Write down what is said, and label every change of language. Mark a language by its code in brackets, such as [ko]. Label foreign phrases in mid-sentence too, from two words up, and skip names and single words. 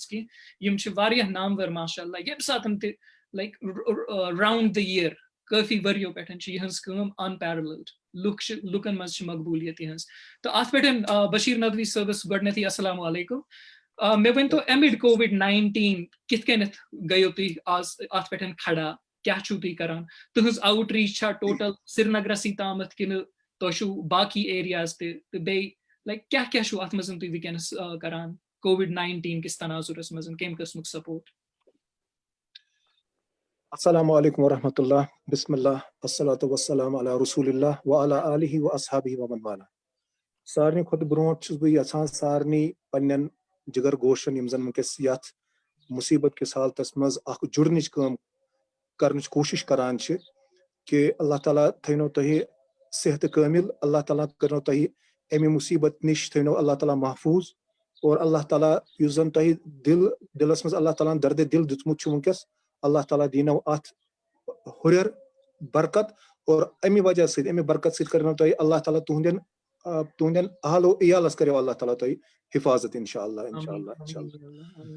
[ks] کینٛہہ یم چھِ واریاہ نامور ماشاء اللہ ییٚمہِ ساتہٕ تہِ [en] like round the year [ks] کٲفی ؤرۍیو پٮ۪ٹھ چھِ یِہنٛز کٲم انپیرللڈ لُکن منٛز چھِ مقبوٗلیت یِہنٛز تہٕ اتھ پٮ۪ٹھ بشیٖر ندوی صٲبس گۄڈنیتھٕے [ar] السلام علیکم [ks] مےٚ ؤنۍتو [en] amid COVID-19 [ks] کِتھ کٔنٮ۪تھ گٔیو تُہۍ آز اتھ پٮ۪ٹھ کھڑا کیاہ چھِو تُہۍ کران تُہنٛز آوُٹ ریٖچ چھا ٹوٹل سرینگرسٕے تامتھ کِنہٕ تو شو باقی ایریاز تہ بیٚیہِ لایک کیا شو اتھ منٛز تُہۍ وٕنکیٚنس کران COVID-19 کِس تناظرس منٛز کمہِ قٕسمُک سپورٹ؟ [ar] السلام علیکم ورحمۃ اللہ، بسم اللہ، الصلاۃ والسلام علی رسول اللہ وعلی آلہ واصحابہ ومن والا۔ [ks] سارنٕے کھۄتہٕ برونٛٹھ چھُس بہٕ یژھان سارنٕے پننٮ۪ن جگر گوشن یِم زن وٕنکیٚس یتھ مصیبت کِس حالتس منٛز اکھ جُڑنٕچ کٲم کرنٕچ کوٗشش کران چھِ کہ اللہ تعالیٰ تھٲینو تۄہہِ صحت کٲمل، اللہ تعالیٰ کٔرنو تۄہہِ امہِ مصیبت نِش تھٲینو اللہ تعالیٰ محفوظ، اور اللہ تعالیٰ یُس زن تۄہہِ دلس منٛز اللہ تعالیٰ ہن دردِ دل دیُتمُت چھُ وٕنکیٚس، اللہ تعالیٰ دیٖنو اتھ ہُرٮ۪ر برکت، اور امہِ وجہ سۭتۍ امہِ برکت سۭتۍ کرنو تۄہہِ اللہ تعالیٰ تُہنٛدٮ۪ن اہل و عیالس کریو اللہ تعالیٰ تۄہہِ حفاظت [ar] انشاء اللہ انشاء اللہ انشاء اللہ۔